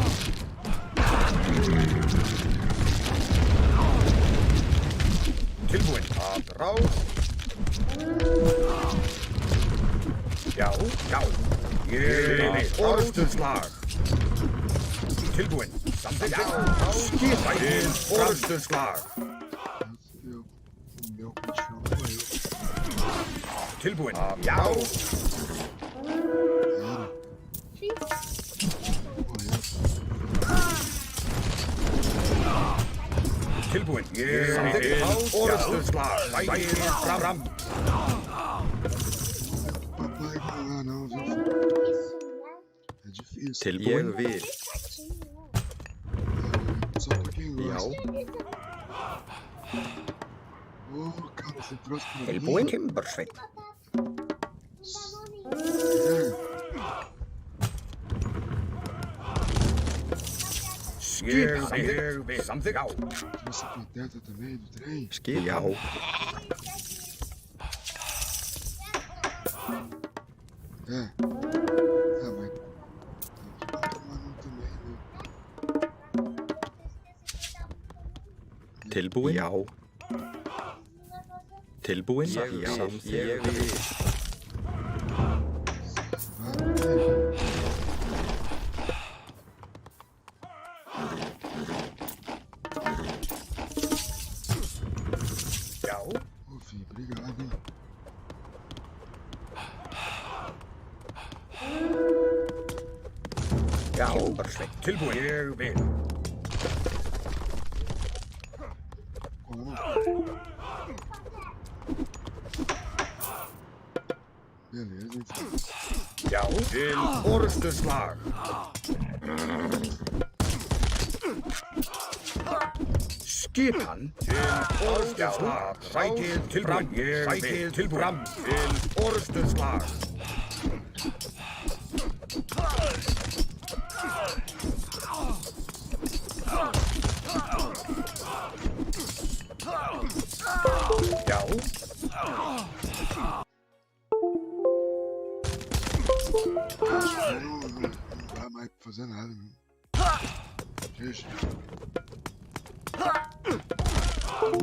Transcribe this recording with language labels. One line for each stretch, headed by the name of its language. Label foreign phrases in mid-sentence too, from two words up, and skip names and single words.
Icelandic: Tilbúin að rás. Já, já. Ég vil orustuslag. Tilbúin. Samþykkt. Já, rás. Skipa til orustuslag.
Portuguese: O meu continua eu.
Icelandic: Tilbúin. Já. Tilbúin. Ég vil orustuslag. Sækir fram.
Portuguese: Papai não lá não, viu? É difícil.
Icelandic: Tilbúin. Ég vil.
Portuguese: Só pra quem
Icelandic: Já.
Portuguese: gosta. Ô, cara, você trouxe pra mim.
Icelandic: Tilbúin timbursveit. Ég vil samþykkt. Já.
Portuguese: Trouxe a pateta também do trem.
Icelandic: Skip. Já.
Portuguese: É. Tá, mas... Mas não também, né?
Icelandic: Tilbúin. Já. Tilbúin. Já. Ég vil. Já.
Portuguese: Ô, filho, obrigado, hein?
Icelandic: Já, timbursveit. Tilbúin. Ég vil.
Portuguese: Como? Beleza, então.
Icelandic: Já. Til orustuslag. Skipan til orustuslag. Sækir tilbúin. Sækir tilbúin. Til orustuslag. Já.
Portuguese: Não dá mais pra fazer nada, não. Deixa.